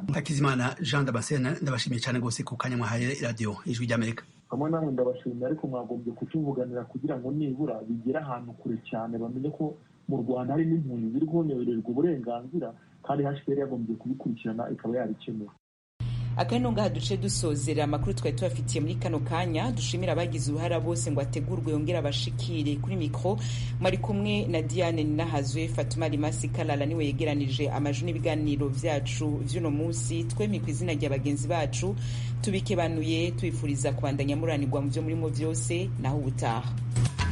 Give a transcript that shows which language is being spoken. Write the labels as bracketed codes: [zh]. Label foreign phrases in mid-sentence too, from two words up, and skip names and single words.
[rw] Hakizimana Jean Damascene, ndabashimiye cyane rwose ku kanya mwahaye radio Ijwi ry'Amerika. Kamwe namwe ndabashimiye, ariko mwagombye kutuvuganira kugira ngo nibura bigere ahantu kure cyane, bamenye ko mu Rwanda hari n'impunzi ziri guhonohererwa uburenganzira, kandi HCR yagombye kubikurikirana ikaba yabikemura. [rn] Akano ngaha duce dusozera amakuru twari tubafitiye muri kano kanya. Dushimira abagize uruhara bose ngo ategurwe yongera abashikire. Kuri mikro mwari kumwe na Diane Ninahazwe. Fatuma Limasi Kalala niwe yegeranije amajwi n'ibiganiro vyacu vy'uno munsi. Twemi kw'izina rya bagenzi bacu tubikebanuye twifuriza kubandanya muranirwa mu vyo murimo vyose, naho ubutaha.